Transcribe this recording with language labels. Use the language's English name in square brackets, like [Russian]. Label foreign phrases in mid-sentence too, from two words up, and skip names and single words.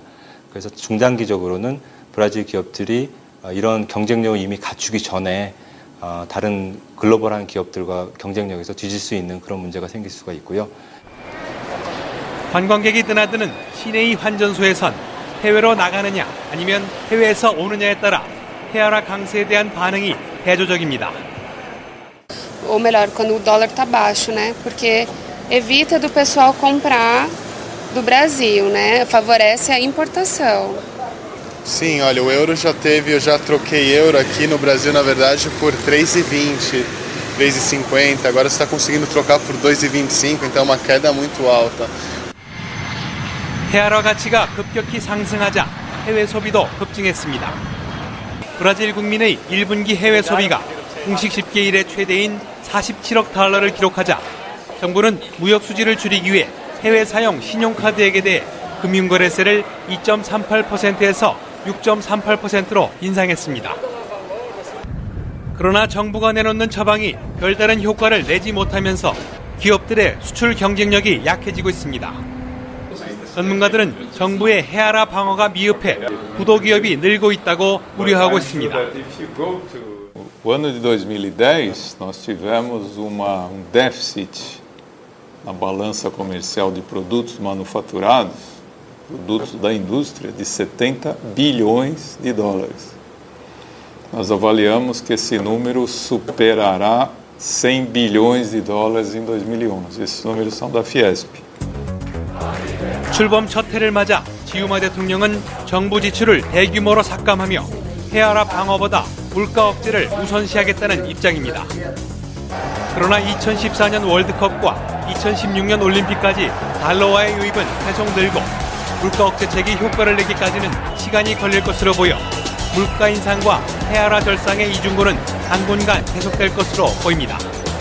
[Korean] 그래서 중장기적으로는 브라질 기업들이 이런 경쟁력을 이미 갖추기 전에 다른 글로벌한 기업들과 경쟁력에서 뒤질 수 있는 그런 문제가 생길 수가 있고요. 관광객이 드나드는 시내의 환전소에선 해외로 나가느냐 아니면 해외에서 오느냐에 따라 헤아라 강세에 대한 반응이 대조적입니다. [Portuguese] Ou melhor, quando o dólar está baixo, né? Porque evita do pessoal comprar do Brasil, né? Favorece a importação. Sim, olha, o euro eu já troquei euro aqui no Brasil, na verdade, por 3,20, 3,50. Agora você está conseguindo trocar por 2,25, então é uma queda muito alta. [Korean] 헤아라 가치가 급격히 상승하자 해외 소비도 급증했습니다. 브라질 국민의 1분기 해외 소비가 공식 집계 이래 최대인 47억 달러를 기록하자 정부는 무역 수지를 줄이기 위해 해외 사용 신용카드액에 대해 금융거래세를 2.38%에서 6.38%로 인상했습니다. 그러나 정부가 내놓는 처방이 별다른 효과를 내지 못하면서 기업들의 수출 경쟁력이 약해지고 있습니다. 전문가들은 정부의 헤아라 방어가 미흡해 부도기업이 늘고 있다고 우려하고 있습니다. [Portuguese] O ano de 2010, nós tivemos déficit na balança comercial de produtos manufaturados, produtos da indústria, de 70 bilhões de dólares. Nós avaliamos que esse número superará 100 bilhões de dólares em 2011. Esses números são da Fiesp. [Korean] 출범 첫 해를 맞아 지우마 대통령은 정부 지출을 대규모로 삭감하며 헤아라 방어보다 물가 억제를 우선시하겠다는 입장입니다. 그러나 2014년 월드컵과 2016년 올림픽까지 달러와의 유입은 계속 늘고 물가 억제책이 효과를 내기까지는 시간이 걸릴 것으로 보여 물가 인상과 헤아라 절상의 이중고는 당분간 계속될 것으로 보입니다.